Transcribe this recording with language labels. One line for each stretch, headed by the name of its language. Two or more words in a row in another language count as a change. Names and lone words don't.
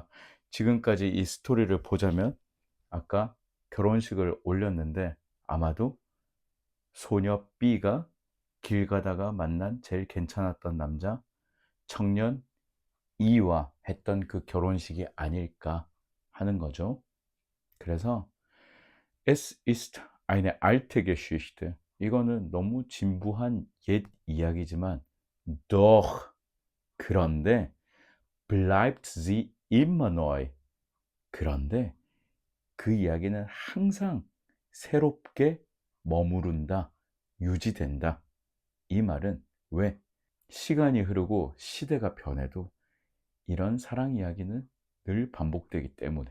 Korean: 지금까지 이 스토리를 보자면 아까 결혼식을 올렸는데 아마도 소녀 B가 길 가다가 만난 제일 괜찮았던 남자 청년 E와 했던 그 결혼식이 아닐까 하는 거죠. 그래서
German: Es ist eine alte Geschichte.
Korean: 이거는 너무 진부한 옛 이야기지만 doch 그런데
German: bleibt sie immer neu.
Korean: 그런데 그 이야기는 항상 새롭게 머무른다, 유지된다. 이 말은 왜? 시간이 흐르고 시대가 변해도 이런 사랑 이야기는 늘 반복되기 때문에.